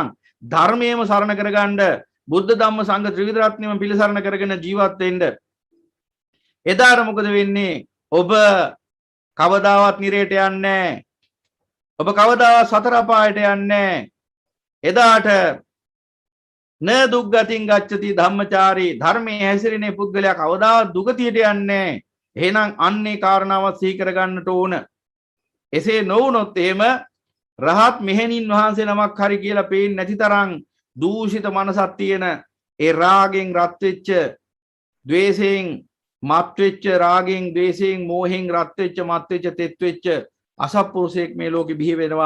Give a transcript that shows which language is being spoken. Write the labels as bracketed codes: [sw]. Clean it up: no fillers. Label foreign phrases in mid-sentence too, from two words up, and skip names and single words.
[si] ධර්මයේම සරණ කරගන්න. බුද්ධ ධම්ම සංඝ ත්‍රිවිධ රත්නයම පිළිසරණ කරගෙන ජීවත් වෙන්න. එදාට මොකද වෙන්නේ? ඔබ කවදාවත් නිරේට යන්නේ නැහැ. ඔබ කවදාවත් සතර අපායට යන්නේ නැහැ. [pi] එදාට න දුක්ගතින් ගච්ඡති ධම්මචාරී. [si] ධර්මයේ හැසිරෙන පුද්ගලයා කවදාවත් දුගතියට යන්නේ නැහැ. එහෙනම් අන්නේ කාරණාවත් සිහි කර ගන්නට ඕන. එසේ නොවුනොත් එහෙම රහත් මෙහෙණින් වහන්සේ නමක් හරි කියලා පේන්නේ නැති තරම් දූෂිත මනසක් තියෙන, ඒ රාගෙන් රත් වෙච්ච, ද්වේෂයෙන් මත් වෙච්ච, රාගෙන් ද්වේෂයෙන් මෝහෙන් රත් වෙච්ච, මත් වෙච්ච, තෙත් වෙච්ච අසත්පුරුෂයෙක් මේ ලෝකෙ බිහි වෙනවා.